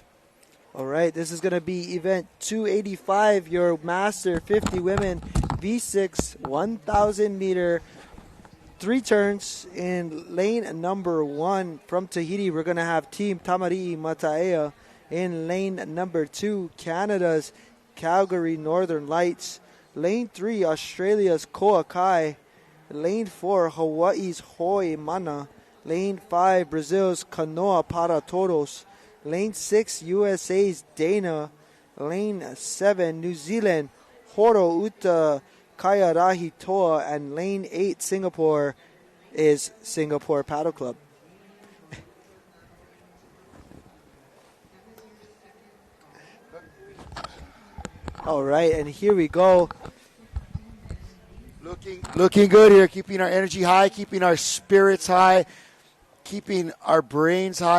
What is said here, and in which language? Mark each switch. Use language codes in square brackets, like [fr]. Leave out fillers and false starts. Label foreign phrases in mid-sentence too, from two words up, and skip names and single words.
[en] All right, this is going to be event 285, your Master 50 Women V6 1,000 meter 3 turns in lane number 1. From Tahiti, we're going to have Team Tamari'i Mataea. In lane number 2, Canada's Calgary Northern Lights. Lane 3, Australia's Koakai. Lane 4, Hawaii's Hoi Mana. Lane 5, Brazil's Kanoa Para Toros. Lane 6, USA's Dana. Lane 7, New Zealand, Horo Uta Kaiarahi Toa. And lane 8, Singapore, is Singapore Paddle Club. All right, and here we go. Looking good here, keeping our energy high, keeping our spirits high, keeping our brains high.